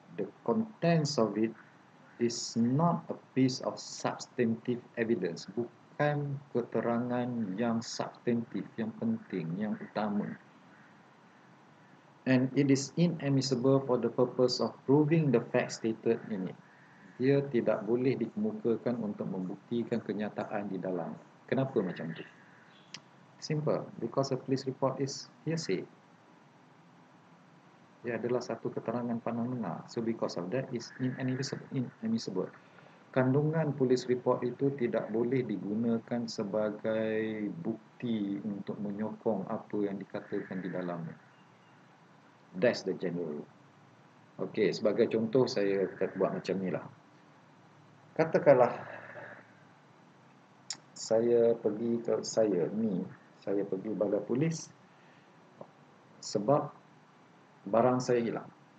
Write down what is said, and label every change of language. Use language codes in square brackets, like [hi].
[en] The contents of it is not a piece of substantive evidence. [ms] Bukan keterangan yang substantif, yang penting, yang utama. [en] And it is inadmissible for the purpose of proving the facts stated in it. [ms] Dia tidak boleh dikemukakan untuk membuktikan kenyataan di dalam. Kenapa macam tu? [en] Simple, because a police report is hearsay. [ms] Dia adalah satu keterangan pandang dengar. [en] So because of that, is inadmissible. [ms] Kandungan police report itu tidak boleh digunakan sebagai bukti untuk menyokong apa yang dikatakan di dalamnya. [en] That's the general rule. [ms] Okey, sebagai contoh saya buat macam ni lah. Katakanlah saya pergi balai polis sebab barang saya hilang.